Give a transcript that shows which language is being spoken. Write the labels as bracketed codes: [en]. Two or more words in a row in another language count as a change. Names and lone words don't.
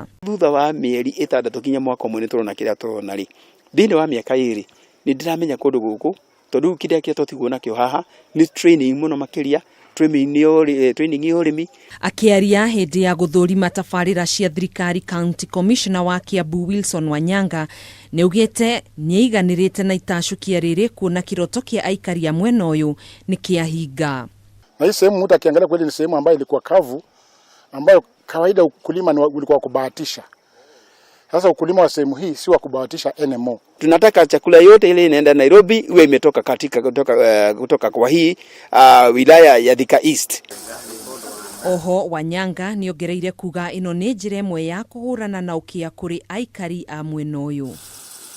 [ki] Thutha wa mieri 6 kinya mwaka umwe ni turona kiria turona ri thini wa miaka 2 ni ndiramenya kundu guku tondu kiria kia totiguo nakio haha ni training muno makiria training ya urimi. Akiaria hindi ya guthurima tabarira cia thirikari, [en] County Commissioner [ki] wa Kiambu Wanyanga ni ugite niiganirite na itashukia riri kuona kiroto kia aikari ya mwena uyu ni kiahinga. [sw] Na hii sehemu mtu akiangalia kweli ni sehemu ambayo ilikuwa kavu, ambayo kawaida ukulima ni ulikuwa kubahatisha. Sasa ukulima wa sehemu hii si wa kubahatisha anymore. Tunataka chakula yote ile inaenda Nairobi iwe imetoka kutoka kwa hii wilaya ya Thika East. [ki] Oho Wanyanga ni ongereire kuga ino ni njira imwe ya kuhurana na ukia kuri aikari a mwena uyu.